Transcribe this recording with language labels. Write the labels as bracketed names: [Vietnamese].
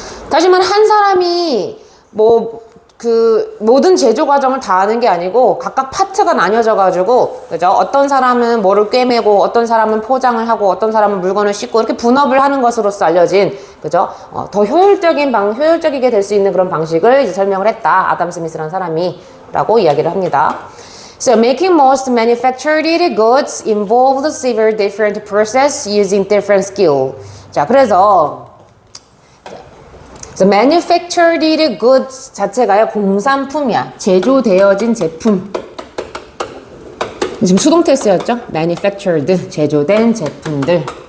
[Korean] 다시 말해 한 사람이 그 모든 제조 과정을 다 하는 게 아니고 각각 파트가 나뉘어져 가지고, 그죠? 어떤 사람은 뭐를 꿰매고 어떤 사람은 포장을 하고 어떤 사람은 물건을 싣고 이렇게 분업을 하는 것으로서 알려진, 그죠? 더 효율적이게 될 수 있는 그런 방식을 이제 설명을 했다. 아담 스미스라는 사람이라고 이야기를 합니다. [English] So making most manufactured goods involved several different process using different skill. [Korean] 자, 그래서 manufactured goods 자체가요 공산품이야. 제조되어진 제품. 지금 수동태 쓰였죠? manufactured, 제조된 제품들.